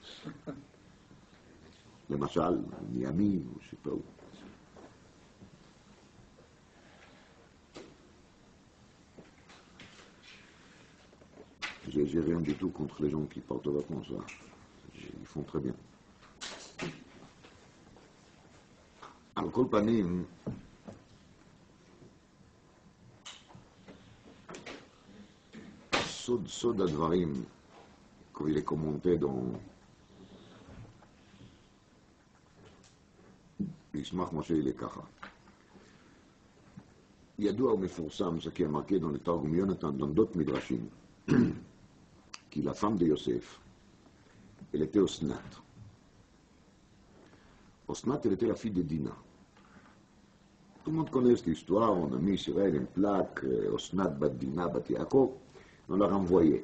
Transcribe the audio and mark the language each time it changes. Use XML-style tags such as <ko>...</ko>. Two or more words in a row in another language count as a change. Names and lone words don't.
<fr>Le Machal, Miami, je sais pas où. J'ai rien du tout contre les gens qui partent aux vacances, hein. Ils font très bien.</fr> <he>על כל פנים, סוד הדברים,</he> <fr>comme il est commenté dans</fr> <he>מסמך משה</he> <fr>il est ככה.</fr> <he>ידוע ומפורסם,</he> <fr>ce qui est marqué dans le Targum Yonatan, dans d'autres midrashim, qui la femme de Yosef, elle était Osnat. Osnat, elle était la fille de Dina. Tout le monde connaît cette histoire, on a mis sur elle une plaque, Osnat bat Dina bat Yaakov, on l'a renvoyée.</fr>